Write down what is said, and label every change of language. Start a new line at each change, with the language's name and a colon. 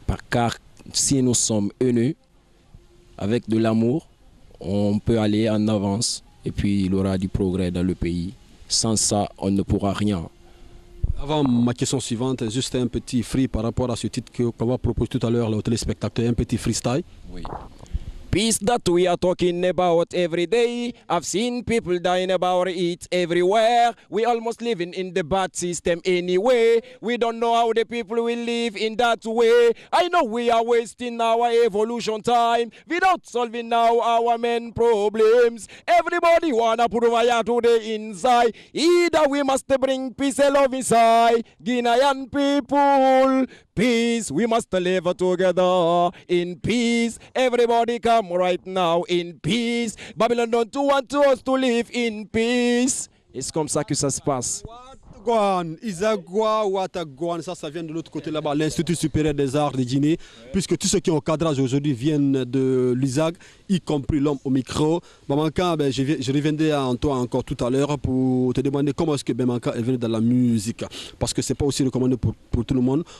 French: Car si nous sommes unis, avec de l'amour, on peut aller en avance et puis il y aura du progrès dans le pays. Sans ça, on ne pourra rien. Avant ma question suivante, juste un petit free par rapport à ce titre qu'on va proposer tout à l'heure aux téléspectateurs, un petit freestyle. Oui.
English: Peace that we are talking about every day. I've seen people dying about it everywhere. We almost living in the bad system anyway. We don't know how the people will live in that way. I know we are wasting our evolution time without solving now our main problems. Everybody wanna put fire to the inside. Either we must bring peace and love inside. Guinean people, peace. We must live together in peace. Everybody come right now in peace. Babylon don't want us to live in peace.
French: Et c'est comme ça que ça se passe. Isagua, Ouattagouane, ça vient de l'autre côté là-bas, l'Institut supérieur des arts de Guinée, puisque tous ceux qui ont cadrage aujourd'hui viennent de l'ISAG, y compris l'homme au micro. Bemankan, je reviendrai en toi encore tout à l'heure pour te demander comment est-ce que Bemankan est venu dans la musique, parce que c'est pas aussi recommandé pour tout le monde.